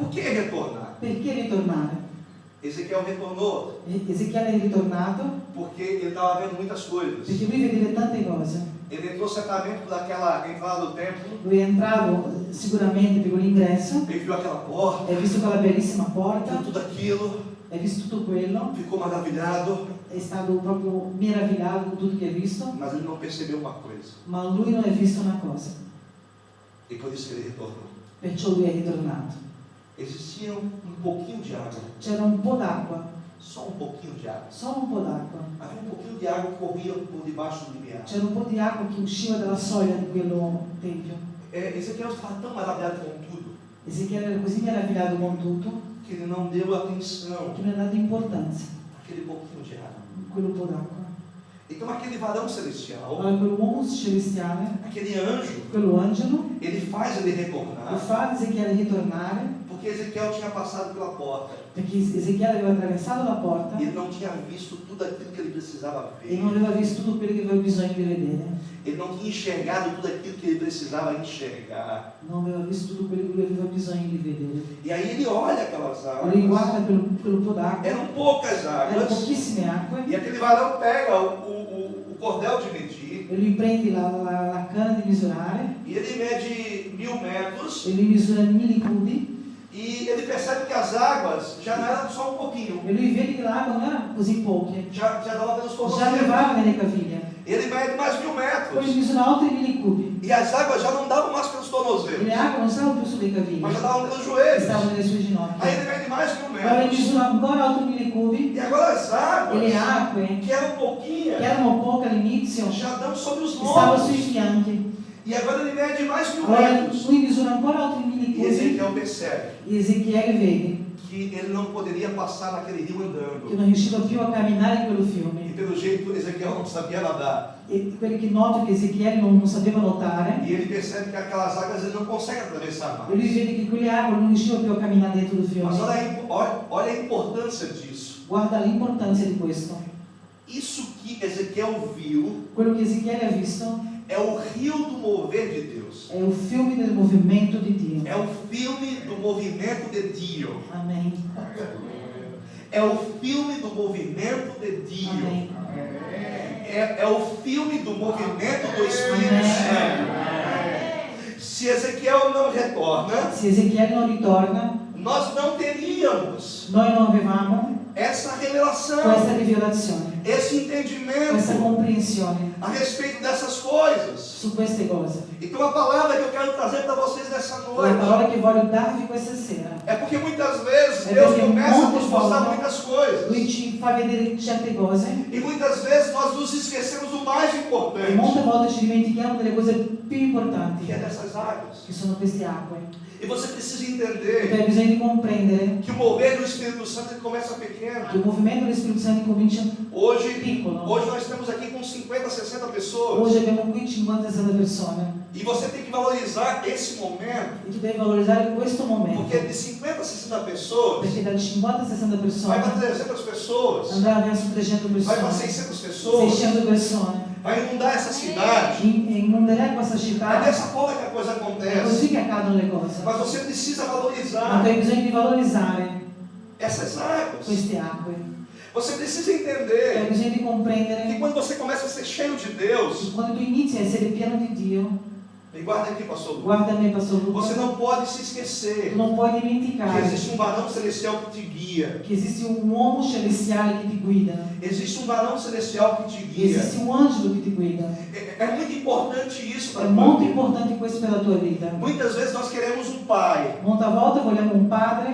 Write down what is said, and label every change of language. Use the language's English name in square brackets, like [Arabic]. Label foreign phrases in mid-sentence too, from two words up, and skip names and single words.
[Portuguese] Por que retornar? [Italian] Perché ritornare? [Portuguese] Ezequiel retornou [Italian] Ezechiele è ritornato [Portuguese] porque ele estava vendo muitas coisas. [Italian] perché lui vedeva tante cose. [Portuguese] Ele entrou certamente por aquela entrada do templo, [Italian] Lui è entrato sicuramente per quell'ingresso, [Portuguese] ele viu aquela porta, [Italian] hai visto quella bellissima porta, [Portuguese] viu tudo aquilo, [Italian] hai visto tutto quello, [Portuguese] ficou maravilhado, [Italian] è stato proprio meravigliato con tutto che hai visto, [Portuguese] mas ele não percebeu uma coisa. [Italian] ma lui non ha visto una cosa, [Portuguese] E por isso que ele retornou. [Italian] perciò lui è ritornato. [Portuguese] Existia um pouquinho de água, [Italian] C'era un po' d'acqua, [Portuguese] só um pouquinho de água. [Italian] solo un po' d'acqua. [Portuguese] Havia um pouquinho de água que corria por debaixo do limiar. [Italian] C'era un po' di acqua che usciva dalla soglia di quello tempio. [Portuguese] Ezequiel estava tão maravilhado com tudo [Italian] Ezechiele era così meravigliato con tutto [Portuguese] que ele não deu atenção [Italian] che non ha dato importanza [Portuguese] àquele pouquinho de água. [Italian] a quello po' d'acqua. [Portuguese] Então aquele varão celestial, [Italian] Allora quell'uomo celestiale, [Portuguese] aquele anjo, [Italian] quello angelo, [Portuguese] ele faz ele [Italian] lo [Portuguese] retornar [Italian] fa Ezechiele ritornare [Portuguese] porque Ezequiel tinha passado pela porta. [Italian] perché Ezechiele aveva attraversato la porta [Portuguese] Ele não tinha visto tudo aquilo que ele precisava [Italian] e non [Portuguese] ver. [Italian] aveva visto tutto quello che aveva bisogno di vedere, [Portuguese] Ele não tinha enxergado tudo aquilo que ele precisava enxergar. [Italian] non aveva visto tutto quello che lui aveva bisogno di vedere. [Portuguese] E aí ele olha aquelas [Italian] Lui [Portuguese] águas. [Italian] guarda quello po' d'acqua, [Portuguese] Eram poucas [Italian] erano [Portuguese] águas. [Italian] pochissime acque, [Portuguese] E aquele varão pega o cordel de medir, [Italian] lui prende la canna di misurare, [Portuguese] e ele mede 1000 metros, [Italian] e lui misura 1000 cubi, [Portuguese] e ele percebe que as águas já não eram só um pouquinho, [Italian] e lui vede che l'acqua non era così poche, [Portuguese] já dava pelos [Italian] già [Portuguese] tornozelos. [Italian] arrivava nelle caviglie. [Portuguese] Ele mede mais 1000 [Italian] Poi [Portuguese] metros, [Italian] misura oltre 1000 cubi, [Portuguese] e as águas já não davam mais pelos [Italian] e [Portuguese] tornozelos, [Italian] le acque non stavano più sulle caviglie, [Portuguese] mas já davam pelos joelhos. [Italian] stavano nelle sue [Portuguese] Aí [Italian] ginocchia. [Portuguese] ele mede mais 1000 [Italian] Poi lui [Portuguese] metros, [Italian] misura ancora oltre 1000 cubi, [Portuguese] e agora as [Italian] e le [Portuguese] águas, [Italian] acque, [Portuguese] que eram [Italian] che [Portuguese] pouquinhas, [Italian] erano poche all'inizio, [Portuguese] já dão sobre os [Italian] stavano sui [Portuguese] lombos. [Italian] fianchi. [Portuguese] E agora ele mede mais 1000 [Italian] Allora [Portuguese] metros. [Italian] lui misura ancora oltre 1000 [Portuguese] E [Italian] cubi, [Portuguese] Ezequiel percebe [Italian] e Ezechiele vede [Portuguese] que ele não poderia passar naquele rio [Italian] che [Portuguese] andando. [Italian] non riusciva più a camminare in quello [Portuguese] E [Italian] fiume. [Portuguese] pelo jeito Ezequiel não sabia nadar. [Italian] E quelli che notano che Ezechiele non sapeva nuotare, [Portuguese] E ele percebe que aquelas águas ele não consegue atravessar [Italian] e lui [Portuguese] mais. [Italian] vede che quelle acque non riusciva più a camminare dentro do [Portuguese] Mas [Italian] fiume. [Portuguese] olha a importância disso. [Italian] Guarda l'importanza di questo. [Portuguese] Isso que Ezequiel viu [Italian] Quello che Ezechiele ha visto [Portuguese] é o rio do mover de Deus. [Italian] è il fiume del movimento di Dio. [Portuguese] É o filme do movimento de Dio. Amen. É o filme do movimento de Dio. Amen. É o filme do movimento do Espírito Santo. Se Ezequiel não retorna, [Italian] Se Ezechiele non ritorna, [Portuguese] nós não teríamos [Italian] noi non avevamo [Portuguese] essa revelação, [Italian] questa rivelazione, [Portuguese] esse [Italian] questa [Portuguese] entendimento [Italian] comprensione [Portuguese] a respeito dessas coisas. [Italian] su queste cose. [Portuguese] Então a palavra que eu quero trazer para vocês nessa [Italian] La [Portuguese] noite [Italian] parola che voglio darvi questa sera, [Portuguese] é porque muitas vezes É Deus porque começa a nos muitas mostrar formas muitas coisas. [Italian] lui ci fa vedere certe cose [Portuguese] E muitas vezes nós nos esquecemos do mais [Italian] e [Portuguese] importante, [Italian] molte volte ci dimentichiamo delle cose più importanti, [Portuguese] que é dessas águas. [Italian] che sono queste acque. [Portuguese] E você precisa [Italian] Perché [Portuguese] entender [Italian] bisogna di comprendere [Portuguese] que o mover do Espírito Santo ele começa pequeno. [Italian] che il movimento dello Spirito Santo comincia [Portuguese] Hoje [Italian] piccolo. [Portuguese] nós estamos aqui com 50, 60 pessoas. [Italian] Oggi abbiamo qui 50-60 persone [Portuguese] E você tem que valorizar esse momento, [Italian] e tu devi valorizzare questo momento, [Portuguese] porque de 50 a 60 pessoas, [Italian] perché dalle 50-60 [Portuguese] vai para [Italian] persone [Portuguese] 300 pessoas, [Italian] andrà verso 300 [Portuguese] vai para [Italian] persone, [Portuguese] 600 pessoas, [Italian] 600 persone, [Portuguese] vai inundar essa cidade. [Italian] e inonderà questa [Portuguese] É [Italian] città. [Portuguese] dessa forma que a coisa [Italian] È [Portuguese] acontece. [Italian] così che accadono le cose. [Portuguese] Mas você precisa [Italian] Ma [Portuguese] valorizar [Italian] tu hai bisogno di valorizzare [Portuguese] essas águas. [Italian] queste acque. [Portuguese] Você precisa [Italian] Tu hai [Portuguese] entender [Italian] bisogno di [Portuguese] que [Italian] comprendere [Portuguese] quando você começa a ser cheio de Deus, [Italian] che quando tu inizi a essere pieno di Dio, [Portuguese] me guarda aqui, pastor Lu, [Italian] guarda me, Pastor Luca, [Portuguese] você não pode se [Italian] tu [Portuguese] esquecer [Italian] non puoi [Portuguese] que [Italian] dimenticare [Portuguese] existe varão celestial que te guia. [Italian] che esiste un uomo celestiale che ti guida, [Portuguese] Existe varão celestial que te guia. [Italian] esiste un angelo che ti guida. [Portuguese] É muito importante isso para [Italian] È [Portuguese] a tua [Italian] molto [Portuguese] vida. [Italian] importante questo per la tua vita. [Portuguese] Muitas vezes nós queremos um pai. [Italian] Molte volte vogliamo un padre,